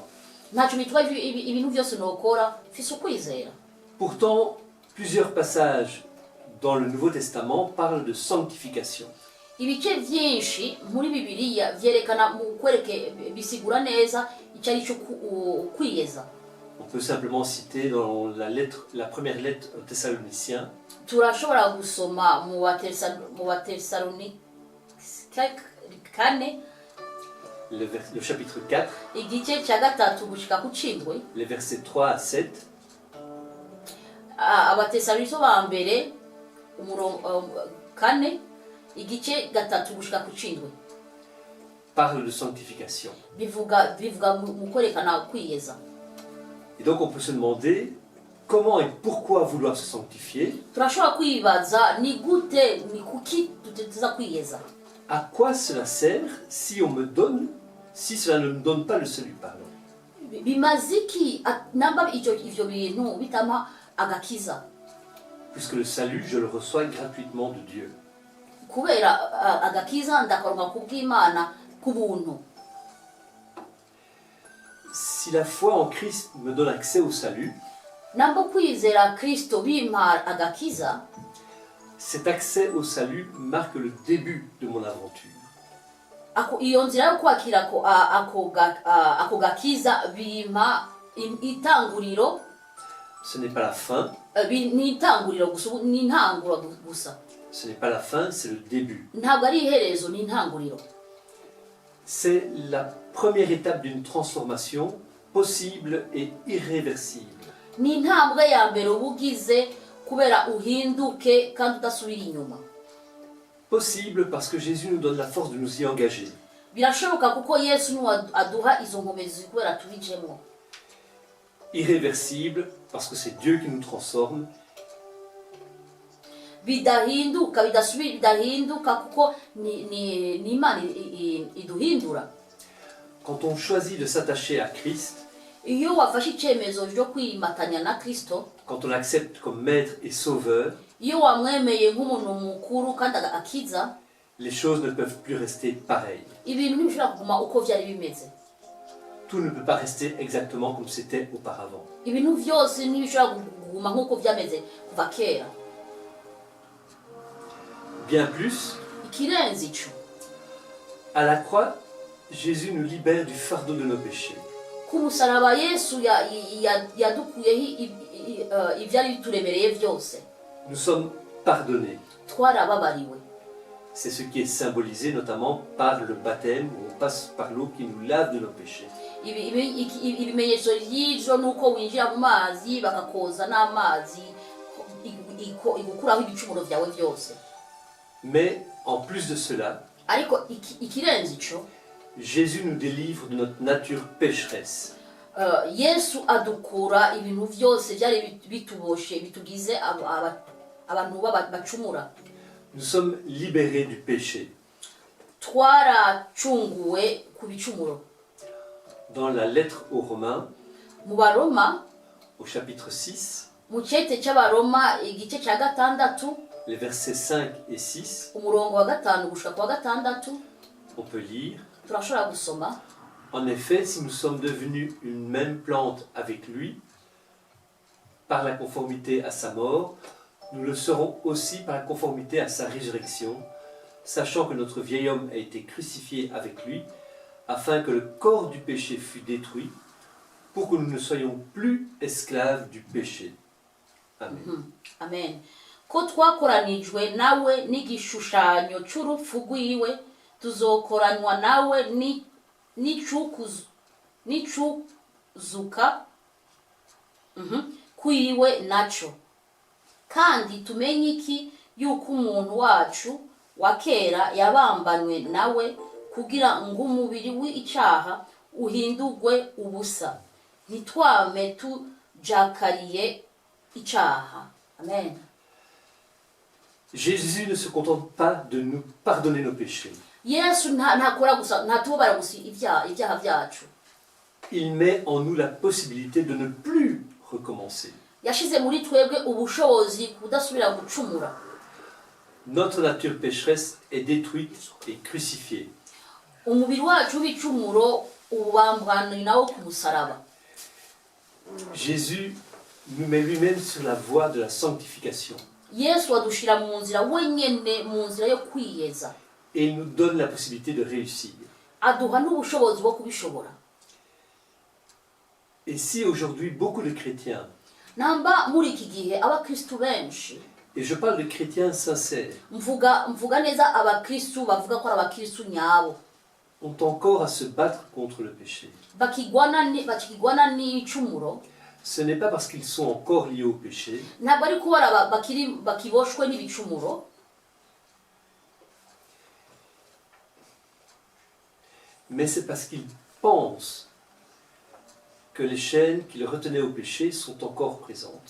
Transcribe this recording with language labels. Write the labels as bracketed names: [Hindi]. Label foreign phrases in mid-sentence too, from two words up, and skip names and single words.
[Rundi] Ntacyo bitwaye ibintu byose nokora, ufise ukwizera. [French] Pourtant, plusieurs passages dans le Nouveau Testament parlent de sanctification. [Rundi] Ibice byinshi muri Bibiliya vyerekana mu kwereke bisigura neza icyo ari cyo kwiyeza. [French] On peut simplement citer dans la première lettre aux Thessaloniciens, [Rundi] Turashobora gusoma mu Batesalonike kane, [French] le chapitre 4, [Rundi] igice cya 3 gushika ku 7, [French] les versets 3 à 7, [Rundi] Abatesalonike ba mbere umurongo 4, igice 3 gushika ku 7, [French] parlent de sanctification. [Rundi] bivuga mu kwerekana kwiyeza. [French] Et donc on peut se demander comment et pourquoi vouloir se sanctifier, [Rundi] Turashobora kwibaza ni gute ni kuki tuteza kwiyeza. [French] à quoi cela sert si cela ne me donne pas le salut, pardon. [Rundi] Bimaziki namba ivyo bintu bitama agakiza, [French] Puisque le salut, je le reçois gratuitement de Dieu. [Rundi] kubera agakiza ndakaronka kubw'Imana kubuntu. [French] Si la foi en Christ me donne accès au salut, [Rundi] Namba kwizera Kristo bimpa agakiza, [French] cet accès au salut marque le début de mon aventure. [Rundi] iyo nzira yo kwakira ako gakiza bimpa itanguriro, [French] Ce n'est pas la fin, [Rundi] ni itanguriro gusa, ni intanguro gusa. [French] ce n'est pas la fin, c'est le début. [Rundi] Ntabwo ari iherezo, ni intanguriro. [French] C'est la première étape d'une transformation possible et irréversible. [Rundi] Ni intambwe ya mbere ubugize kubera uhinduke kandi udasubira inyuma. [French] Possible parce que Jésus nous donne la force de nous y engager. [Rundi] Birashoboka kuko Yesu niwe aduha izo nkomezi kubera tubijemo. [French] Irréversible parce que c'est Dieu qui nous transforme. [Rundi] bidahinduka bidahinduka kuko ni Imana iduhindura. [French] Quand on choisit de s'attacher à Christ, [Rundi] Iyo wafashe icyemezo cyo kwimatanya na Kristo, [French] quand on l'accepte comme maître et sauveur, [Rundi] iyo wamwemeye nk'umuntu mukuru kandi akiza, [French] les choses ne peuvent plus rester pareilles. [Rundi] ibintu ntibishobora kuguma uko byari bimeze. [French] Tout ne peut pas rester exactement comme c'était auparavant. [Rundi] Ibintu byose ntibishobora kuguma nk'uko byameze kuva kera. [French] Bien plus, [Rundi] Ikirenze ico, [French] à la croix, Jésus nous libère du fardeau de nos péchés. [Rundi] ku musaraba Yesu yadukuyeho ibyari bituremereye byose. [French] Nous sommes pardonnés. [Rundi] Twarababariwe. [French] C'est ce qui est symbolisé notamment par le baptême, où on passe par l'eau qui nous lave de nos péchés. [Rundi] Ibimenyetso y'ibyo ni uko winjira mu mazi bakakoza n'amazi igukuraho ibicumuro byawe byose. [French] Mais en plus de cela, [Rundi] Ariko ikirenze ico, [French] Jésus nous délivre de notre nature pécheresse. [Rundi] Yesu adukura ibintu byose byari bituboshe bitugize abantu bacumura. [French] Nous sommes libérés du péché. [Rundi] Twaracunguwe ku bicumuro. [French] Dans la lettre aux Romains, [Rundi] Mu Baroma, [French] au chapitre 6, [Rundi] mu cyete cy'Abaroma igice cya gatandatu, [French] les versets 5 et 6, [Rundi] umurongo wa gatanu gushika ku wa gatandatu, [French] on peut lire: [Rundi] turashobora gusoma. [French] En effet, si nous sommes devenus une même plante avec lui, par la conformité à sa mort, nous le serons aussi par la conformité à sa résurrection, sachant que notre vieil homme a été crucifié avec lui, afin que le corps du péché fût détruit, pour que nous ne soyons plus esclaves du péché. Amen. Amen. [Rundi] Ko twakoranijwe nawe n'igishushanyo cy'urupfu rwiwe, tuzokoranwa nawe n'icuzuka kwiwe naco. Kandi tumenye iki yuko umuntu wacu wa kera yabambanwe nawe kugira ngo umubiri w'icyaha uhindurwe ubusa, ntitwame tujakariye icyaha. Amen. [French] Jésus ne se contente pas de nous pardonner nos péchés. [Rundi] Yesu ntakora gusa, ntatubara gusa ibyaha byacu. [French] Il met en nous la possibilité de ne plus recommencer. [Rundi] Yashize muri twebwe ubushobozi kudasubira gucumura. [French] Notre nature pécheresse est détruite et crucifiée. [Rundi] Umubiri wacu w'ibicumuro ubambwanira nawo ku musaraba. [French] Jésus nous met lui-même sur la voie de la sanctification. [Rundi] Yesu adushira mu nzira wenyene, mu nzira yo kwiyeza. [French] Et il nous donne la possibilité de réussir. [Rundi] Aduha n'ubushobozi bwo kubishobora. [French] Et si aujourd'hui beaucoup de chrétiens, [Rundi] Namba muri iki gihe abakristu benshi, [French] et je parle de chrétiens sincères, [Rundi] mvuga neza abakristu bavuga ko ari abakristu nyabo, [French] ont encore à se battre contre le péché, [Rundi] bakigwana n'icumuro, [French] ce n'est pas parce qu'ils sont encore liés au péché, [Rundi] ntabwo ari kubara bakiboshwe n'ibicumuro, [French] mais c'est parce qu'ils pensent que les chaînes qui les retenaient au péché sont encore présentes.